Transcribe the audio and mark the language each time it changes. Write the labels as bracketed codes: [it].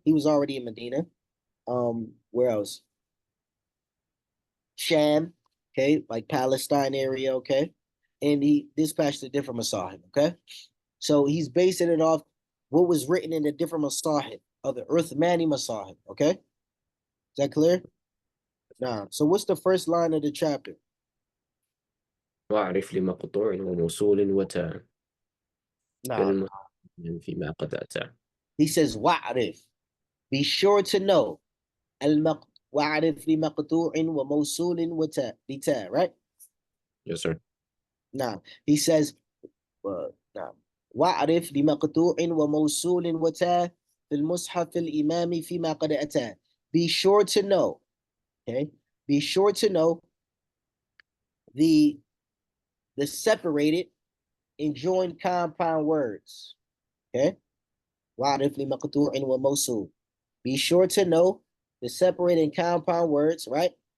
[en] He was already in Medina. Where else? Sham, okay, like Palestine area, okay? And he dispatched the different masahib, okay? So he's basing it off what was written in the different masahib of the Uthmani masahib, okay? Is that clear? Now, so what's the first line of the chapter? [ar] واعرف لمقطوع وموصول وتاء [en] Now, [ar] فيما قد أتى. [en] he says, wa'rif. Be sure to know. [ar] وَعَرِفْ لِمَقْطُوعٍ وَمَوْصُولٍ وَتَاء بِتَاء, [en] right? Yes, sir. Now, he says, now, [ar] وَعَرِفْ لِمَقْطُوعٍ وَمَوْصُولٍ وَتَاء في المصحف الإمام فيما قد أتى. [en] be sure to know, okay? Be sure to know the separated and joined compound words, okay? [ar] وَعْرِفْ لِمَقْطُوعٍ وَمَوْصُولٍ. [en] Be sure to know the separated and compound words, right?